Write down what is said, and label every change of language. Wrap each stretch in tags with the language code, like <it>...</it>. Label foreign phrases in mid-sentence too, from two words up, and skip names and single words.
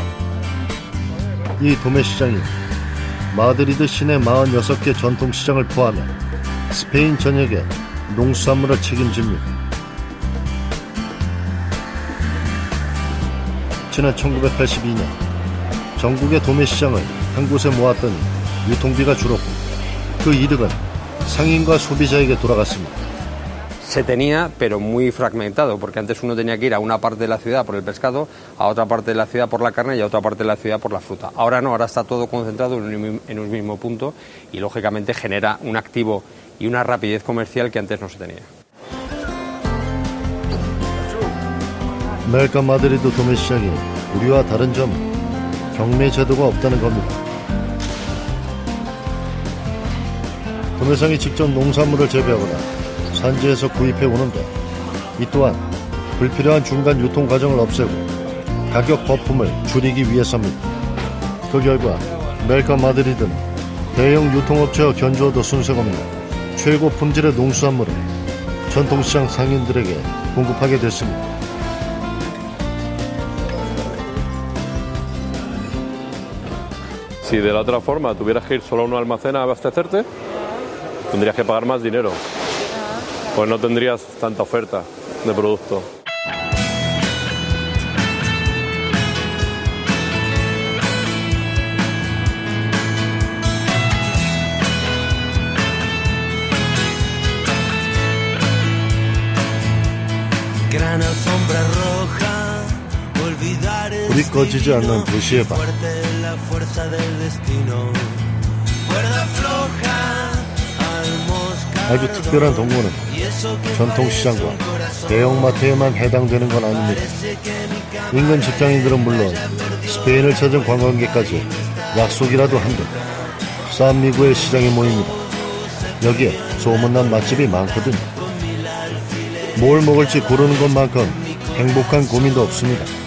<ko>이 도매시장이 마드리드 시내 46개 전통시장을 포함해 스페인 전역의 농수산물을 책임집니다. 지난 1982년 전국의 도매시장을 한 곳에 모았더니 유통비가 줄었고 그 이득은 상인과 소비자에게 돌아갔습니다.</ko> <es>Se tenía, pero muy fragmentado, porque antes uno tenía que ir a una parte de la ciudad por el pescado, a otra parte de la ciudad por la carne y a otra parte de la ciudad por la fruta. Ahora no, ahora está todo concentrado en un mismo punto y lógicamente genera un activo y una rapidez comercial que antes no se tenía.</es> <ko>멜카마드리드 도매시장이 우리와 다른 점은 경매 제도가 없다는 겁니다. 도매상이 직접 농산물을 재배하거나 산지에서 구입해 오는데 이 또한 불필요한 중간 유통 과정을 없애고 가격 거품을 줄이기 위해서입니다. 그 결과 멜카마드리드는 대형 유통업체와 견주어도 순색 없는 최고 품질의 농수산물을 전통시장 상인들에게 공급하게 됐습니다.</ko> <es>Si de la otra forma tuvieras que ir solo a un almacén a abastecerte, tendrías que pagar más dinero. Pues no tendrías tanta oferta de producto. Gran alfombra roja, olvidar</es> <ko>불이 꺼지지 않는 도시의 밤.</ko> <es>la fuerza del destino. Cuerda floja al mosca.</es> <ko>아주 특별한 동물은 전통시장과 대형마트에만 해당되는 건 아닙니다. 인근 직장인들은 물론 스페인을 찾은 관광객까지 약속이라도 한 듯 산미구의 시장에 모입니다. 여기에 소문난 맛집이 많거든요. 뭘 먹을지 고르는 것만큼 행복한 고민도 없습니다.</ko>